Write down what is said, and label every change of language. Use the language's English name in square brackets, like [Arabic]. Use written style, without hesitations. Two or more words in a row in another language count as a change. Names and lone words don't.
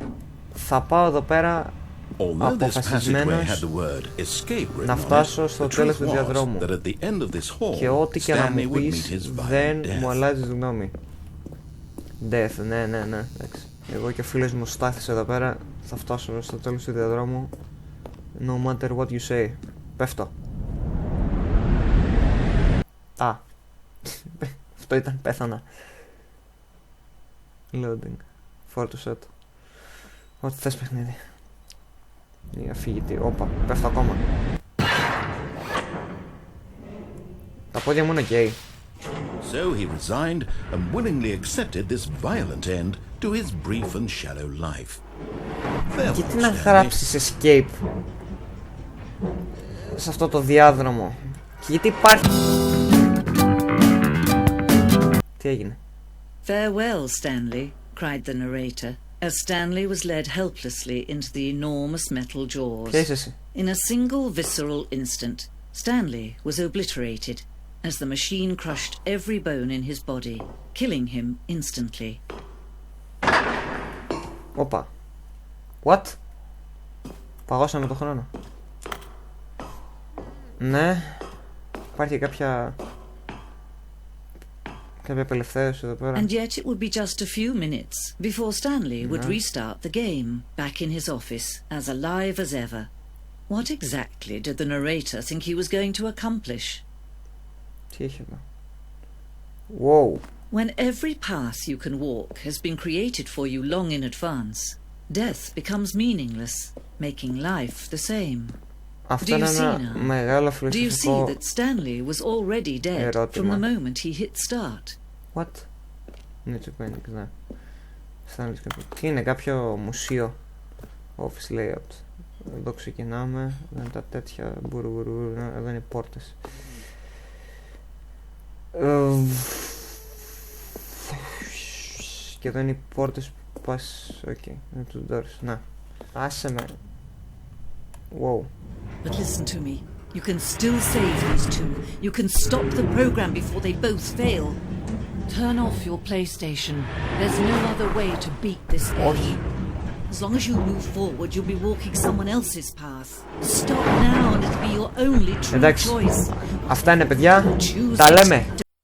[Greek] Θα πάω εδώ πέρα αποφασισμένος να φτάσω στο τέλος του διαδρόμου και ό,τι και να μου πεις δεν μου αλλάζει γνώμη. Death, ναι, εντάξει. Εγώ και ο φίλος μου Στάθης εδώ πέρα θα φτάσω στο τέλος του διαδρόμου. [English] No matter what you say. [Greek] Πέφτω. Α. Αυτό ήταν, πέθανα. Loading. Φόρτωσέ το. Ό,τι θες παιχνίδι. Η αφηγητή. Όπα, πέφτω ακόμα. Τα πόδια μου είναι γκέι. [English] So he resigned and willingly accepted this violent end to his brief and shallow life. [Greek] Γιατί να γράψεις escape σε αυτό το διάδρομο? Και γιατί υπάρχει... Τι έγινε? [English] Farewell, Stanley, cried the narrator, as Stanley was led helplessly into the enormous metal jaws. [Greek] Ποια είσαι εσύ? [English] In a single visceral instant, Stanley was obliterated as the machine crushed every bone in his body, killing him instantly. [Greek] Όπα. What? Παγώσαμε το χρόνο. Ναι. Υπάρχει κάποια απελευθέρωση εδώ πέρα. [English] And yet it would be just a few minutes before Stanley would restart the game, back in his office, as alive as ever. What exactly did the narrator think he was going to accomplish? [Greek] Τι έχει εδώ? [English] Wow. When every path you can walk has been created for you long in advance, death becomes meaningless, making life the same. [Greek] Αυτό είναι ένα μεγάλο φιλοσοφικό [English] Do you see that Stanley was already dead from the moment he hit start? What? [Greek] Ναι, ναι. Τι είναι, κάποιο μουσείο? [English] Office layout. [Greek] Εδώ ξεκινάμε. Εδώ είναι τα τέτοια μπουρουμπουρου. Εδώ είναι οι πόρτες. Και εδώ είναι οι πόρτες που πας. Οκ, είναι τους doors. Να, άσε με. [English] Wow. But listen to me. You can still save these two. You can stop the program before they both fail. Turn off your PlayStation. There's no other way to beat this game. As long as you move forward, you'll be walking someone else's path. Stop now and it'll be your only true choice. [Greek] Αυτά είναι, παιδιά. Τα λέμε.